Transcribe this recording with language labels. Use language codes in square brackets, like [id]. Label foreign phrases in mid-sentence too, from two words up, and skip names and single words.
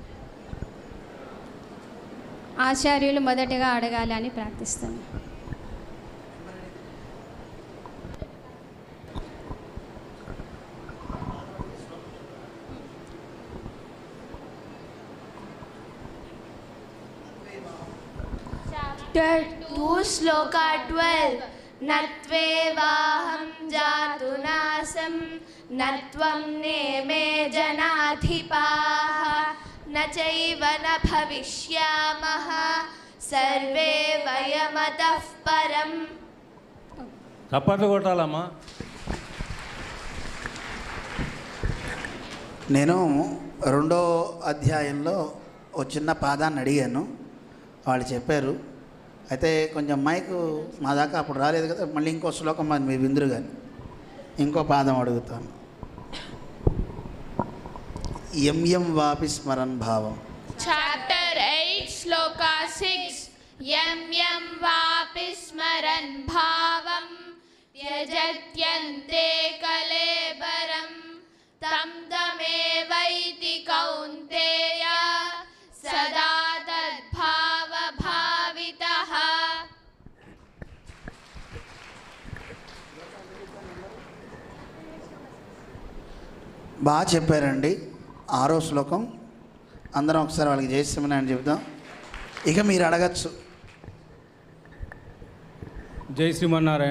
[te] ఆచార్యులు మొదటిగా అడగాలి అని ప్రార్థిస్తాను. [en] Chapter 2 Shloka 12 [sa] नत्वेवाहं जातु नासं नत्वं नेमे जनाधिपाः न चैव न भविष्यामः सर्वे वयमतः परम्. [te] చప్పట్లు కొట్టాలమ్మా. నేను 2వ అధ్యాయంలో ఒక చిన్న పాదాన్ని అడిగాను, వాళ్ళు చెప్పారు. అయితే కొంచెం మైకు మా దాకా అప్పుడు రాలేదు కదా, మళ్ళీ ఇంకో శ్లోకం అది మీ విందురు కానీ ఇంకో పాదం అడుగుతాను. [sa] యం వాపి స్మరన్ భావం. [en] Chapter 8 [sa] Shloka 6 यं वापि स्मरन् भावं त्यजत्यन्ते कलेबरं तं तमेवैति कौन्तेय सदा तद्भावभावितः. [te] బాగా చెప్పారండి. 6వ శ్లోకం అందరం ఒకసారి వాళ్ళకి జయశ్రీమని అని చెప్దాం. ఇక మీరు అడగచ్చు. జై శ్రీమన్నారాయణ.